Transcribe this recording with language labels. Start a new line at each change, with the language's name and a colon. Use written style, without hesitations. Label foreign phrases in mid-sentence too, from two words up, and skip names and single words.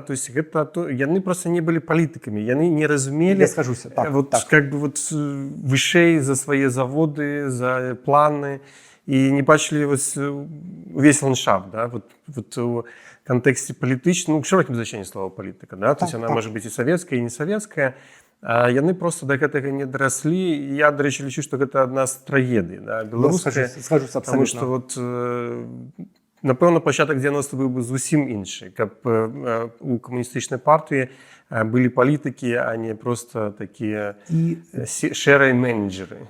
Russian: То есть
Belarusian: яны проста не былі палітыкамі, яны не разумелі... Я скажуся, так.
Russian: Как бы
Belarusian: вышэй за свае заводы, за планы, і не бачылі увесь ландшафт, да? У кантэксце палітычным, шырокім значэнні слова палітыка, да?
Russian: То есть она
Belarusian: можа быць і савецкая, і не савецкая. Яны проста да гэтага не дараслі. Я, дарэчы, лічу, што гэта адна з трагедый, да? Беларуская. Скажуся абсалютна. Таму што напэўна, пачатак 90-х быў бы зусім іншы, каб у камуністычнай партыі былі палітыкі, а не проста такія шэрыя менеджеры.